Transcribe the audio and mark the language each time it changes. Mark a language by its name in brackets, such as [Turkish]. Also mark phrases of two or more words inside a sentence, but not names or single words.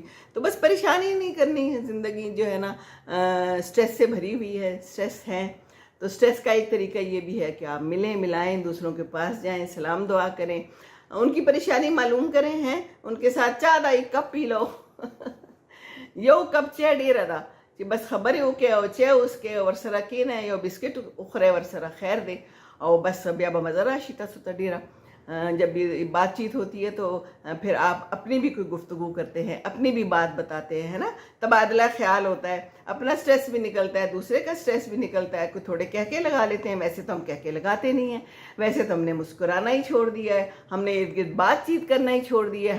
[Urdu] تو بس پریشانی نہیں کرنی ہے, زندگی جو ہے نا سٹریس سے بھری ہوئی ہے, سٹریس ہے. تو سٹریس کا ایک طریقہ یہ بھی ہے کہ آپ ملیں ملائیں, دوسروں کے پاس جائیں, سلام دعا کریں, ان کی پریشانی معلوم کریں, ہیں ان کے ساتھ چائے دا ایک کپ پی لو. [Pashto] یو کپ چائے ډیره ده چې بس خبرې وکړې او چای وڅښې او ورسره کښېنئ, یو بسکټ وخورئ ورسره, خیر دی. او بس بیا به مزه راشي تاسو ته ډیره. [Urdu] جب بھی بات چیت ہوتی ہے تو پھر آپ اپنی بھی کوئی گفتگو کرتے ہیں, اپنی بھی بات بتاتے ہیں, ہے نا. تبادلہ خیال ہوتا ہے, اپنا سٹریس بھی نکلتا ہے, دوسرے کا سٹریس بھی نکلتا ہے. کوئی تھوڑے کہہ کے لگا لیتے ہیں, ویسے تو ہم کہہ کے لگاتے نہیں ہیں. ویسے تو ہم نے مسکرانا ہی چھوڑ دیا ہے, ہم نے ارد گرد بات چیت کرنا ہی چھوڑ دیا ہے.